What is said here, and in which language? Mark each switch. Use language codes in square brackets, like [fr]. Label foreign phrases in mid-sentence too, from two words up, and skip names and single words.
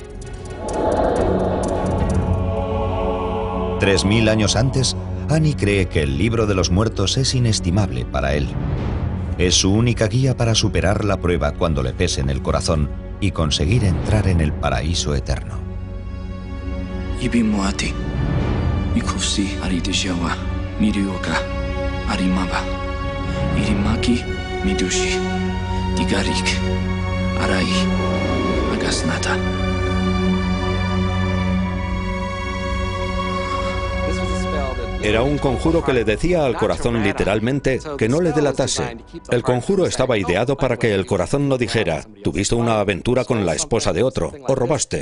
[es] 3000 años antes, Annie cree que el libro de los muertos es inestimable para él. Es su única guía para superar la prueba cuando le pese en el corazón y conseguir entrar en el paraíso eterno. Ibimuati, Ikusi Arideshawa, Mirioka, Arimaba, Irimaki, Midushi, Digarik, Arai, Agasnata. Era un conjuro que le decía al corazón literalmente que no le delatase. El conjuro estaba ideado para que el corazón no dijera, tuviste una aventura con la esposa de otro, o robaste.